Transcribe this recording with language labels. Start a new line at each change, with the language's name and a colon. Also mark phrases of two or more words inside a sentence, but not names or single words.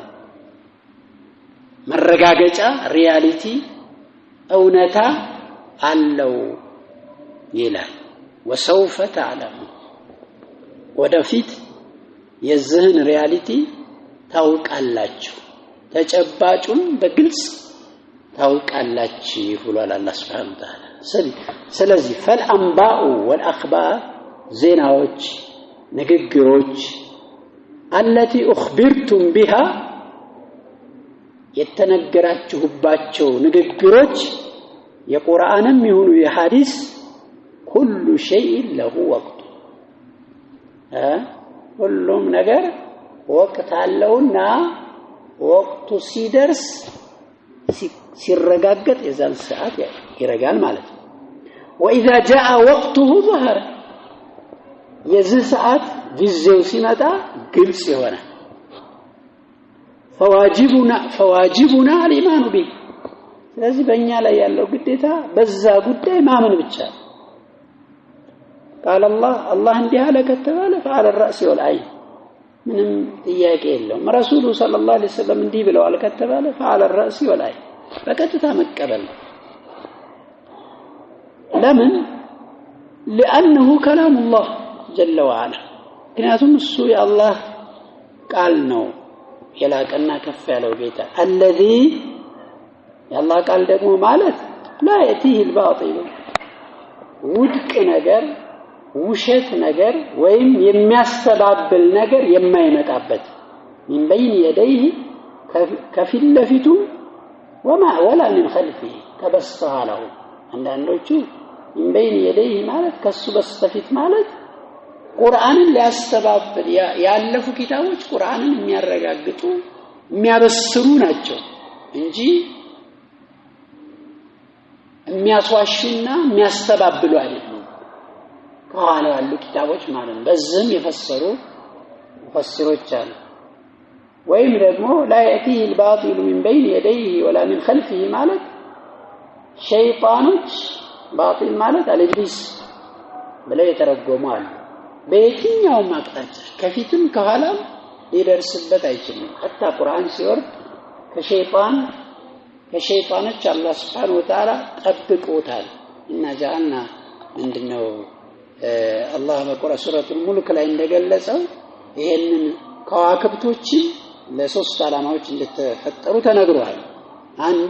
Amharic: መረጋገጫ ሪያሊቲ እውነታ አለው ይላል
Arabic: وسوف تعلمون
Amharic: ወደፊት የዚህን ሪያሊቲ ታውቃላችሁ ተጨባጩን በግልጽ ታውቃላችሁ ብሏል አላህ
Arabic: سبحانه وتعالى
Amharic: ስለዚህ
Arabic: فالانباء والاخبار
Amharic: ዜናዎች ንግግሮች
Arabic: التي اخبرتم بها
Amharic: የተነገራችሁባቸው ንግግሮች የቁርአንም ይሁኑ የሐዲስ
Arabic: كل شيء له وقت
Amharic: ሁሉም ነገር ወቅት አለውና ወቅቱ ሲደርስ ሲረጋገጥ የዛን ሰዓት ይረጋል ማለት ነው
Arabic: واذا جاء وقته ظهر
Amharic: የዚህ ሰዓት ጊዜው ሲመጣ ግልጽ ይሆናል
Arabic: فواجبنا الايمان به
Amharic: ስለዚህ በእኛ ላይ ያለው ግዴታ በዛ ጉዳይ ማመን ብቻ
Arabic: قال الله
Amharic: እንዲህ አለ ከተባለ
Arabic: فعلى الراس والعين
Amharic: ምንም ጥያቄ የለውም
Arabic: الرسول صلى الله عليه وسلم
Amharic: እንዲህ ብለዋል ከተባለ
Arabic: فعلى الراس والعين
Amharic: በቀጥታ መቀበል ለምን
Arabic: لانه كلام الله جل وعلا
Amharic: ምክንያቱም እሱ የአላህ ቃል ነው የላቀና ከፍ ያለው ጌታ الذي የአላህ ቃል ደግሞ ማለት
Arabic: لا يأتيه الباطل
Amharic: ውድቅ ነገር ውሸት ነገር ወይም የሚያስተባብል ነገር የማይመጣበት
Arabic: من بين يديه
Amharic: ከፊት ለፊቱ
Arabic: ولا من خلفه
Amharic: ከበስተኋላው አንዳንዶቹ
Arabic: من بين يديه
Amharic: ማለት ከሱ በስተፊት ማለት ቁርአንን ሊያስተባብል ያለፉ ኪታቦች ቁርአንን የሚያረጋግጡ የሚያበስሩ ናቸው እንጂ የሚያስዋሹና የሚያስተባብሉ አይደሉም ከኋላ ያሉ ኪታቦች ማለት ነው በዚህም የፈሰሩ ሙፈሲሮች አሉ ወይም ደግሞ
Arabic: لا يأتيه الباطل من بين يديه ولا من خلفه
Amharic: ማለት ሸይጣኖች ባጢል ማለት አልኢብሊስ ብለው የተረጎሙ አሉ በየትኛውም አቅጣጫ ከፊትም ከኋላም ሊደርስበት አይችልም hatta ቁርአን ሲወርድ ከሸይጣኖች አላህ
Arabic: سبحانه وتعالى
Amharic: ጠብቆታል እና ጃአልና ምንድነው አላህ በቁርአን ሱረቱል ሙልክ ላይ እንደገለጸው ይሄንን ከዋክብቶችን ለሶስት አላማዎች እንደተፈጠሩ ተነግሯል አንዱ